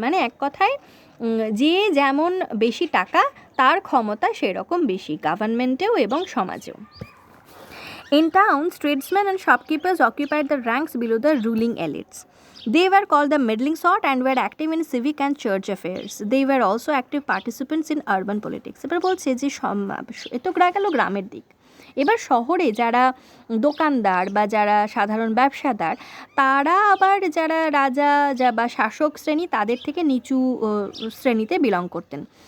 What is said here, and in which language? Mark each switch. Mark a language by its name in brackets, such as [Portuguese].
[Bangla] মানে এক কথায় যে যেমন বেশি টাকা, তার ক্ষমতা সেরকম বেশি, গভর্নমেন্টেও এবং সমাজেও। [English] In towns, tradesmen and shopkeepers occupied the ranks below the ruling elites. They were called the middling sort and were active in civic and church affairs. They were also active participants in urban politics. [Bangla] এবার বলছে যে এত গেল গ্রামের দিক। এবার শহরে যারা দোকানদার বা যারা সাধারণ ব্যবসাদার, তারা আবার যারা রাজা বা শাসক শ্রেণী, তাদের থেকে নিচু শ্রেণীতে বিলং করতেন।